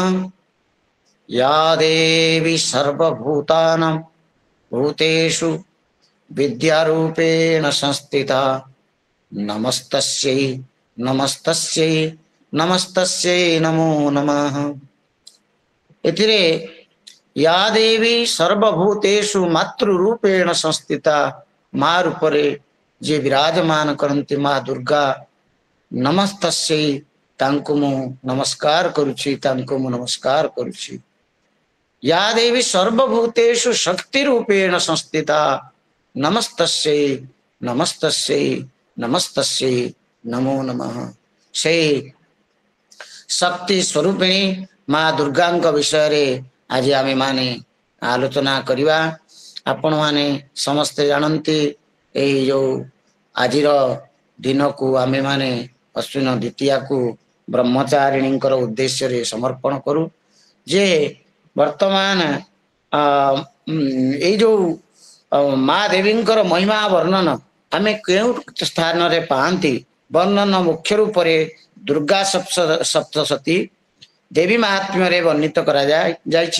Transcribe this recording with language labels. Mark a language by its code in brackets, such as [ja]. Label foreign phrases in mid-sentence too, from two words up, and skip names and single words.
[sa] या देवी सर्वभूतानां भूतेषु विद्यारूपेण संस्थिता नमस्तस्यै नमस्तस्यै नमस्तस्यै नमो नमः। [or] ଏଥିରେ [sa] या देवी सर्वभूतेषु मातृरूपेण संस्थिता [or] ମାଁ ରୂପରେ ଯେ ବିରାଜମାନ କରନ୍ତି ମାଁ ଦୁର୍ଗା ନମସ୍ତସ୍ୟୈ ତାଙ୍କୁ ମୁଁ ନମସ୍କାର କରୁଛି ତାଙ୍କୁ ମୁଁ ନମସ୍କାର କରୁଛି। [sa] या देवी सर्वभूतेषु शक्ति रूपेण संस्थिता नमस्तस्यै नमस्तस्यै नमस्तस्यै नमो नमः। [or] ସେ ଶକ୍ତି ସ୍ୱରୂପିଣୀ ମାଁ ଦୁର୍ଗା ବିଷୟ ରେ ଆଜି ଆମେ ମାନେ ଆଲୋଚନା କରିବା। ଆପଣ ମାନେ ସମସ୍ତେ ଜାଣନ୍ତି ଏଇ ଯୋ ଆଜିର ଦିନ କୁ ଆମେ ମାନେ ଅଶ୍ୱିନ ଦ୍ୱିତୀୟା କୁ ବ୍ରହ୍ମଚାରିଣୀଙ୍କର ଉଦ୍ଦେଶ୍ୟରେ ସମର୍ପଣ କରୁ ଯେ ବର୍ତ୍ତମାନ ଏଇ ଯୋଉ ମା ଦେବୀଙ୍କର ମହିମା ବର୍ଣ୍ଣନ ଆମେ କେଉଁ ସ୍ଥାନରେ ପାଆନ୍ତି? ବର୍ଣ୍ଣନ ମୁଖ୍ୟ ରୂପରେ ଦୁର୍ଗା ସପ୍ତଶତୀ ଦେବୀ ମାହାତ୍ମ୍ୟରେ ବର୍ଣ୍ଣିତ କରାଯାଇଛି।